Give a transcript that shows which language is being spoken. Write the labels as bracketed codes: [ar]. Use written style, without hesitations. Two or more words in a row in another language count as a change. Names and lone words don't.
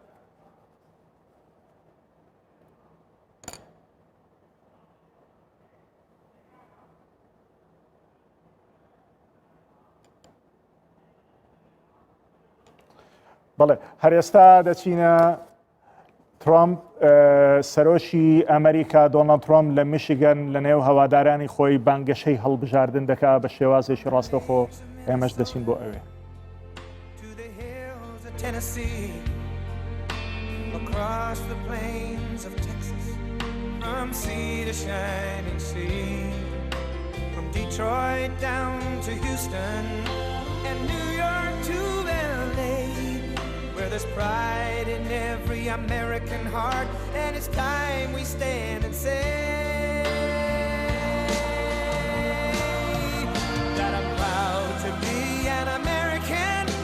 [ckb] بەڵێ هەر ئێستا دەچینە ترامپ سەرۆشی ئەمریکا دۆناڵد ترامپ لە میشیگەن لە نێو هەوادارانی خۆی بانگەشەی هەڵبژاردن دەکات بە شێوازێکی ڕاستەخۆ ئێمەش دەچین بۆ ئەوێ. [en] Tennessee, across the plains of Texas, from sea to shining sea, from Detroit down to Houston, and New York to LA, where there's pride in every American heart, and it's time we stand and say that I'm proud to be an American.